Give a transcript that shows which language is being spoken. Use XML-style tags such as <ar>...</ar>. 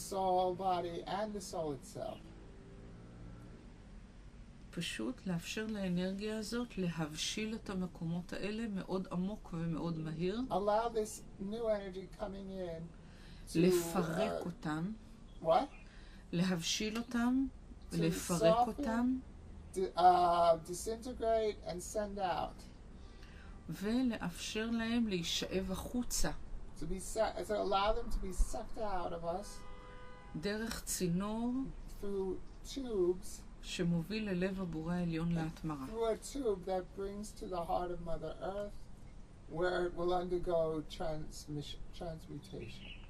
<en>Soul, body, and the soul itself.</en> <he>פשוט לאפשר לאנרגיה הזאת להבשיל את המקומות האלה מאוד עמוק ומאוד מהיר.</he> <en>Allow this new energy coming in to,</en> <he>לפרק אותם.</he> <en>What?</en> <he>להבשיל אותם, לפרק אותם.</he> <en>Disintegrate and send out.</en> <he>ולאפשר להם להישאב החוצה.</he> <en>To allow them to be sucked out of us.</en> <he>דרך צינור.</he> <en>Through tubes.</en> <he>שמוביל ללב הבורא העליון להתמרה.</he> <en>Through a tube that brings to the heart of Mother Earth, where it will undergo transmutation.</en>